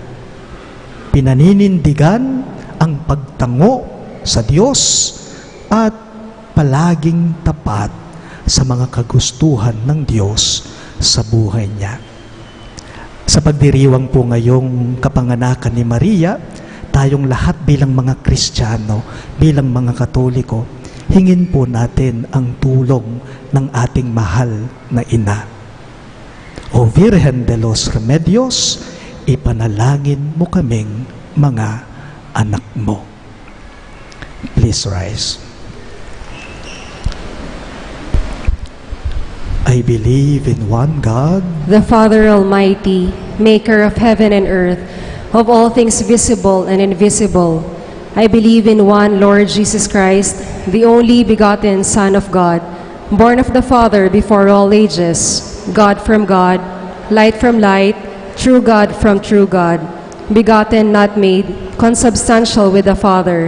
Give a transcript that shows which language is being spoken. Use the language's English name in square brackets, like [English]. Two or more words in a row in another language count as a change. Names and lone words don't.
[Filipino] Pinaninindigan ang pagtango sa Diyos at palaging tapat sa mga kagustuhan ng Diyos sa buhay niya. Sa pagdiriwang po ngayong kapanganakan ni Maria, tayong lahat bilang mga Kristiyano, bilang mga Katoliko, hingin po natin ang tulong ng ating mahal na ina. O Virgen de los Remedios, ipanalangin mo kaming mga anak mo. [English] Please rise. I believe in one God, The Father Almighty, maker of heaven and earth, of all things visible and invisible. I believe in one Lord Jesus Christ, the only begotten Son of God, born of the Father before all ages, God from God, light from light, true God from true God, begotten, not made, consubstantial with the Father.